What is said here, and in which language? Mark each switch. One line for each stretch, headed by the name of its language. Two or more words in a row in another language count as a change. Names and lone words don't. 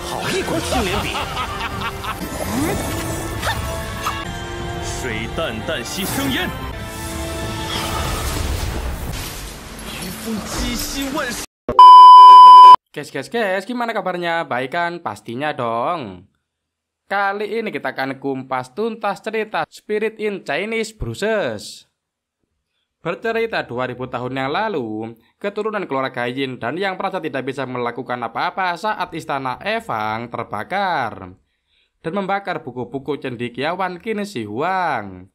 Chinese: 一块青莲笔。水淡淡兮生烟，御风击兮万事。
Indonesian: Guys, gimana kabarnya? Baik kan? Pastinya dong. Kali ini kita akan kumpas tuntas cerita Spirit in Chinese Bruises. Bercerita 2000 tahun yang lalu, keturunan keluarga Yin dan yang merasa tidak bisa melakukan apa-apa saat istana Evang terbakar dan membakar buku-buku cendekiawan Qin Shi Huang.